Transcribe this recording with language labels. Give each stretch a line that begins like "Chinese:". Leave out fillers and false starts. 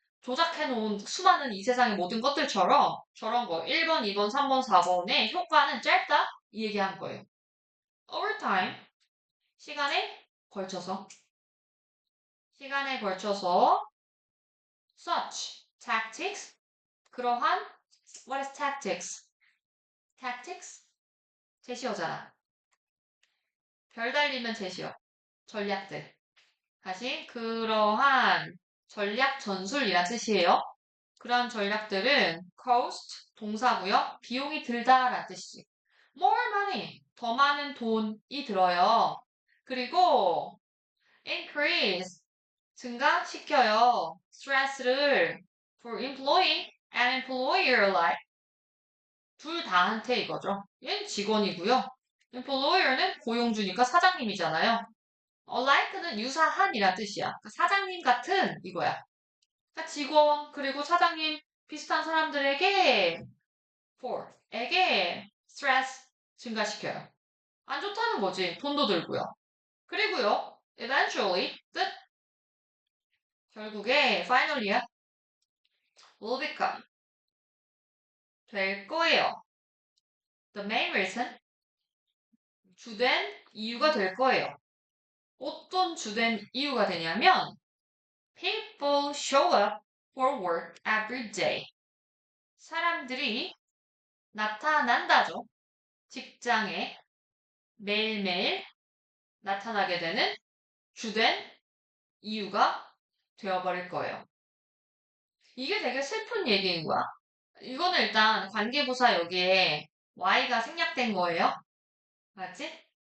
Korean: 조작해놓은 수많은 이 세상의 모든 것들처럼 저런 거 1번, 2번, 3번, 4번의 효과는 짧다? 이 얘기한 거예요.
English: over time.
Korean: 시간에 걸쳐서. 시간에 걸쳐서
English: such tactics.
Korean: 그러한
English: what is tactics?
Korean: tactics? 제시어잖아. 별 달리면 제시어. 전략들. 다시 그러한 전략 전술이란 뜻이에요. 그러한 전략들은 cost 동사고요. 비용이 들다라는 뜻이지.
English: more money
Korean: 더 많은 돈이 들어요. 그리고 increase 증가시켜요.
English: stress를 for employee and employer alike
Korean: 둘 다한테 이거죠. 얘는 직원이고요. employer는 고용주니까 사장님이잖아요. alike는 유사한이란 뜻이야. 그러니까 사장님 같은 이거야. 그러니까 직원 그리고 사장님 비슷한 사람들에게 for에게 stress 증가시켜요. 안 좋다는 거지. 돈도 들고요. 그리고요. eventually 뜻 결국에 finally야
English: will become
Korean: 될 거예요.
English: The main reason
Korean: 주된 이유가 될 거예요. 어떤 주된 이유가 되냐면
English: people show up for work every day.
Korean: 사람들이 나타난다죠. 직장에 매일매일 나타나게 되는 주된 이유가 되어버릴 거예요. 이게 되게 슬픈 얘기인 거야. 이거는 일단 관계부사 여기에 y가 생략된 거예요. 맞지?